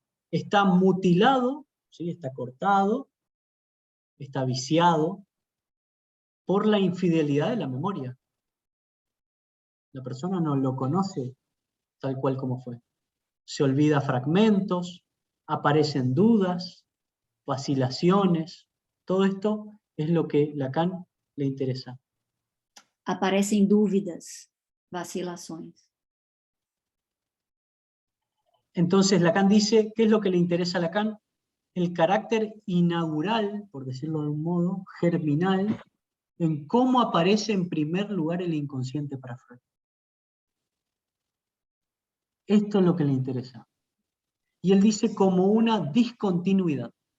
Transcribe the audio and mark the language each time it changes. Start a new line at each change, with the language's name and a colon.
Spanish: Está mutilado, ¿sí?, está cortado, está viciado por la infidelidad de la memoria. La persona no lo conoce tal cual como fue. Se olvida fragmentos, aparecen dudas, vacilaciones. Todo esto es lo que Lacan le interesa.
Portuguese: Aparecem dúvidas, vacilações.
Spanish: Entonces Lacan dice, ¿qué es lo que le interesa a Lacan? El carácter inaugural, por decirlo de un modo, germinal, en cómo aparece en primer lugar el inconsciente para Freud. Esto es lo que le interesa. Y él dice como una discontinuidad.